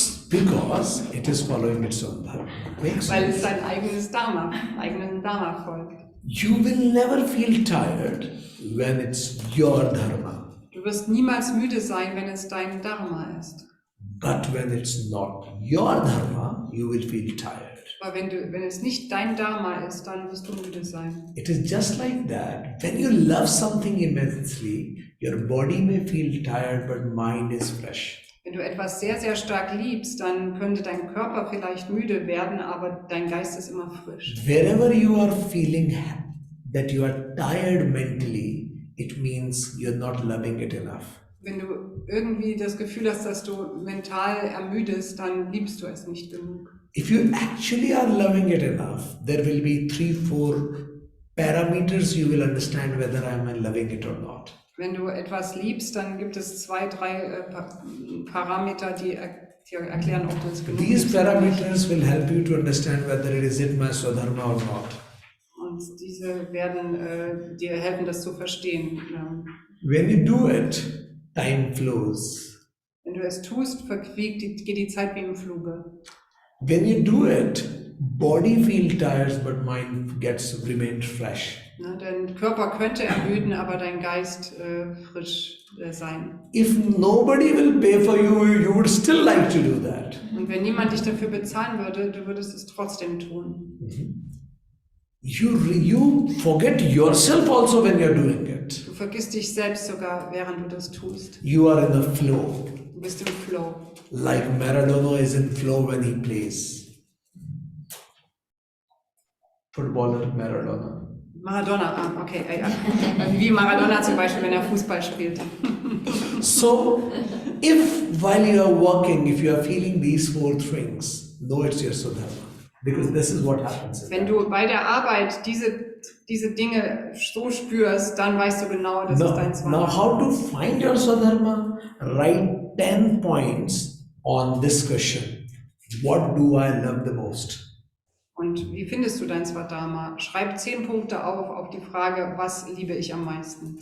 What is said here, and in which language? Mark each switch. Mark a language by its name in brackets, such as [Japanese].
[English] Because it is following its own dharma. Makes [German] weil es [English] sense. [German] sein eigenen Dharma folgt. [English] You will never feel tired when it's your dharma. [German] Du wirst niemals müde sein, wenn es dein Dharma ist. [English] But when it's not your dharma, you will feel tired. [German] Aber wenn es nicht dein Dharma ist, dann wirst du müde sein. [English] It is just like that. When you love something immensely, your body may feel tired, but mind is fresh. [German] Wenn du etwas sehr, sehr stark liebst, dann könnte dein Körper vielleicht müde werden, aber dein Geist ist immer frisch. [English] Wherever you are feeling that you are tired mentally, it means you're not loving it enough. [German] Wenn du irgendwie das Gefühl hast, dass du mental ermüdest, dann liebst du es nicht genug. [English] If you actually are loving it enough, there will be 3-4 parameters you will understand whether I am loving it or not. [German] Wenn du etwas liebst, dann gibt es 2-3 Parameter, die erklären, ob du es genug [English] These [German] liebst oder nicht. [English] parameters will help you to understand whether it is in my Swadharma or not. [German] Und diese werden dir helfen, das zu verstehen. [English] When you do it, time flows. [German] Wenn du es tust, geht die Zeit wie im Fluge. [English] When you do it, body feels tired, but mind remains fresh. [German] Dein Körper könnte ermüden, aber dein Geist frisch sein. [English] If nobody will pay for you, you would still like to do that. [German] Und wenn niemand dich dafür bezahlen würde, du würdest es trotzdem tun. [English] You forget yourself also when you're doing it. [German] Du vergisst dich selbst sogar, während du das tust. [English] You are in the flow. [German] Du bist im Flow. [English] Like Maradona is in flow when he plays. Footballer Maradona. Maradona, okay, ja. [German] Wie Maradona zum Beispiel, wenn er Fußball spielt. [English] So, if while you are working, if you are feeling these 4 things, know it's your Swadharma. Because this is what happens. [German] Wenn du bei der Arbeit diese Dinge so spürst, dann weißt du genau, das ist dein [English] Now, [German] Swadharma. [English] how to find your Swadharma? Write 10 points on this question. What do I love the most? [German] Und wie findest du dein Swadharma? Schreib 10 Punkte auf die Frage, was liebe ich am meisten?